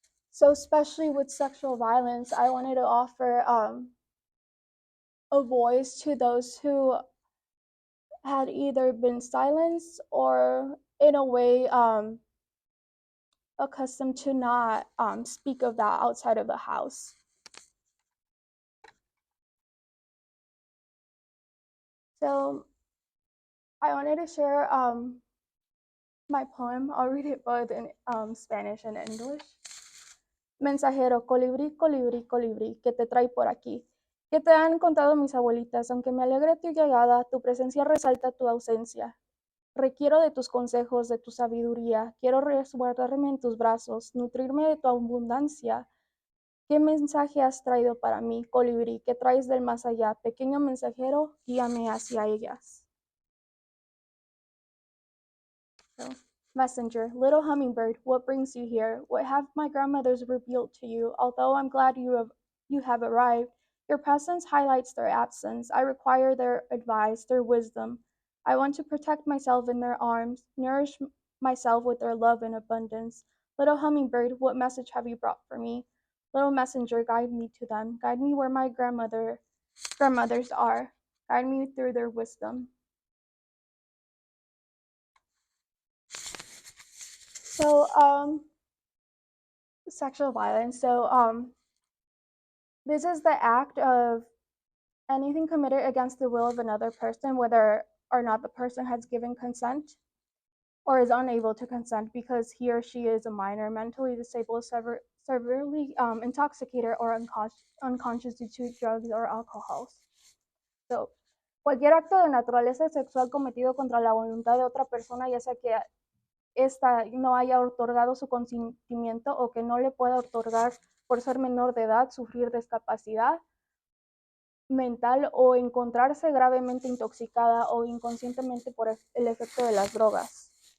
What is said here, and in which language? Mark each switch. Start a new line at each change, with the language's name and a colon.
English: So, especially with sexual violence, I wanted to offer a voice to those who had either been silenced or, in a way, accustomed to not speak of that outside of the house. So, I wanted to share my poem. I'll read it both in Spanish and English.
Spanish: Mensajero, colibrí, colibrí, colibrí, que te trae por aquí. Que te han contado mis abuelitas, aunque me alegre tu llegada, tu presencia resalta tu ausencia. Requiero de tus consejos, de tu sabiduría. Quiero resguardarme en tus brazos, nutrirme de tu abundancia. ¿Qué mensaje has traído para mí, colibrí? ¿Qué traes del más allá? Pequeño mensajero, guíame hacia ellas.
English: So, messenger, little hummingbird, what brings you here? What have my grandmothers revealed to you? Although I'm glad you have arrived, your presence highlights their absence. I require their advice, their wisdom. I want to protect myself in their arms, nourish myself with their love and abundance. Little hummingbird, what message have you brought for me? Little messenger, guide me to them. Guide me where my grandmothers are. Guide me through their wisdom. So, sexual violence. So, this is the act of anything committed against the will of another person, whether or not the person has given consent or is unable to consent because he or she is a minor, mentally disabled, severely intoxicated or unconscious due to drugs or alcohol.
Spanish: So, cualquier acto de naturaleza sexual cometido contra la voluntad de otra persona, ya sea que ésta no haya otorgado su consentimiento o que no le pueda otorgar por ser menor de edad, sufrir discapacidad mental o encontrarse gravemente intoxicada o inconscientemente por el efecto de las drogas.